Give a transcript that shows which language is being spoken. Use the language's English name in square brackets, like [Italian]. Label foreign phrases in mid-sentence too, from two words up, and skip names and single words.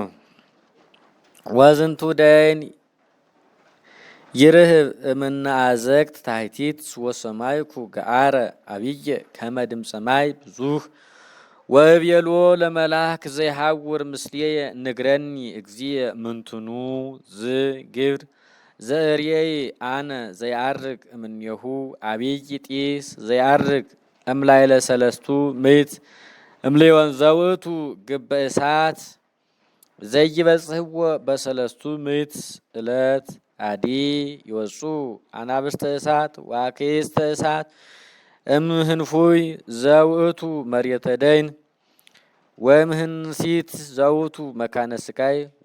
[Geez] ወዝንቱ ደይን ይርህብ እምነ አዘቅት ታሕቲት ወሰማይኩ ገአረ አቢየ ከመ ድምፀ ማይ ብዙህ ወእቤሎ ለመልአክ ዘይሐውር ምስሌየ ንግረኒ እግዚእ ምንትኑ ዝግብር ዘእርየይ አነ ዘይዐርግ እምኔሁ አቢይ ጢስ ዘይዐርግ እምላይለ ሰለስቱ ምዕት እምሌወን ዘውእቱ ግበ እሳት ዘይበጽሕዎ በሰለስቱ ምዕት ዕለት አዲ ይወፁ አናብስተ እሳት ወአክስተ እሳት እምህንፉይ ዘውእቱ መሬተ ደይን ወምህንሲት ዘውቱ መካነ ስቃይ